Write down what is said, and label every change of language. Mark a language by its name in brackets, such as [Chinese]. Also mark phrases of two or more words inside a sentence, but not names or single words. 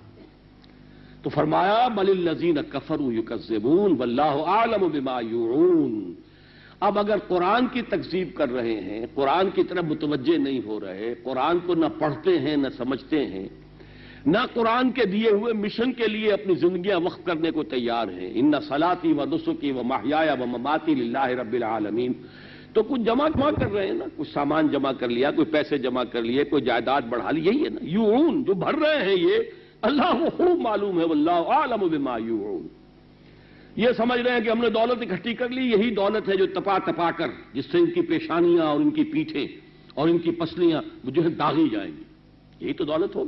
[Urdu] تو فرمایا [Arabic] بل الذین کفروا یکذبون واللہ اعلم بما یوعون. [Urdu] اب اگر قرآن کی تکذیب کر رہے ہیں, قرآن کی طرف متوجہ نہیں ہو رہے, قرآن کو نہ پڑھتے ہیں نہ سمجھتے ہیں, نہ قرآن کے دیے ہوئے مشن کے لیے اپنی زندگیاں وقف کرنے کو تیار ہیں۔ [Arabic] ان صلاتی و نسکی و محیایا و مماتی للہ رب العالمین، [Urdu] تو کچھ جمع کر رہے ہیں نا، کچھ سامان جمع کر لیا، کوئی پیسے جمع کر لیے، کوئی جائیداد بڑھا لی، یہی ہے نا یوعون جو بھر رہے ہیں، یہ اللہ کو خوب معلوم ہے، [Arabic] واللہ اعلم بما یوعون۔ [Urdu] یہ سمجھ رہے ہیں کہ ہم نے دولت اکٹھی کر لی، یہی دولت ہے جو تپا کر جس سے ان کی پیشانیاں اور ان کی پیٹھیں اور ان کی پسلیاں جو ہے داغی جائیں گی، یہی تو دولت ہوگی۔